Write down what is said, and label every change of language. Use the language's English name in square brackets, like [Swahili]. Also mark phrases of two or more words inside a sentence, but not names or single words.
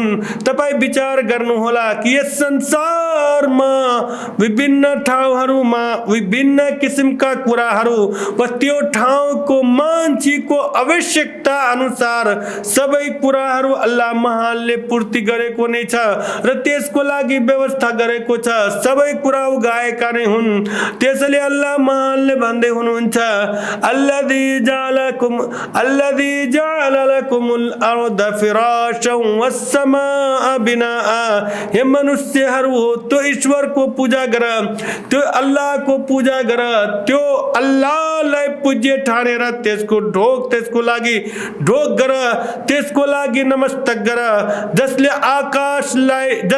[Nepali] तपाई विचार गर्नुहोला कि यस संसारमा विभिन्न ठाउँहरूमा विभिन्न किसिमका कुराहरू वा त्यो ठाउँको मान्छेको आवश्यकता अनुसार सबै कुराहरू अल्लाह महानले पूर्ति गरेको नै छ र त्यसको लागि व्यवस्था गरेको छ। सबै कुरा उगाएका नै हुन्। त्यसैले अल्लाह महानले भन्दै हुनुहुन्छ [Arabic] الذي جعل لكم الأرض فراشا والسماء بناء, [Nepali] हे मनुष्यहरू हो, त्यो ईश्वरको पूजा गर, त्यो अल्लाहको पूजा गर, त्यो अल्लाहलाई पूज्य ठानेर करा तेसको ढोक तेसको लागी ढोक गरा तेसको लागी नमस्तक गरा जसले आकाशलाई